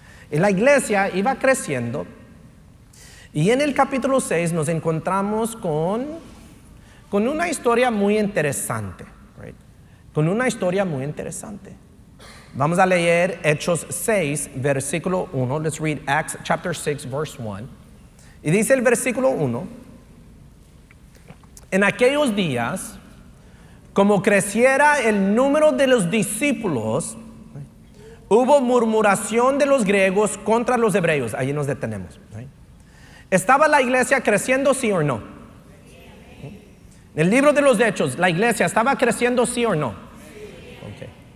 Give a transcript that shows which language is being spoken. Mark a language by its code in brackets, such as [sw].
[es] Y la iglesia iba creciendo. Y en el capítulo 6 nos encontramos con una historia muy interesante. Right? Con una historia muy interesante. Vamos a leer Hechos 6, versículo 1. [en] Let's read Acts chapter 6, verse 1. [es] Y dice el versículo 1: en aquellos días, como creciera el número de los discípulos, hubo murmuración de los griegos contra los hebreos. Allí nos detenemos. Right? ¿Estaba la iglesia creciendo, sí o no? En el libro de los Hechos, ¿la iglesia estaba creciendo, sí o no? Okay.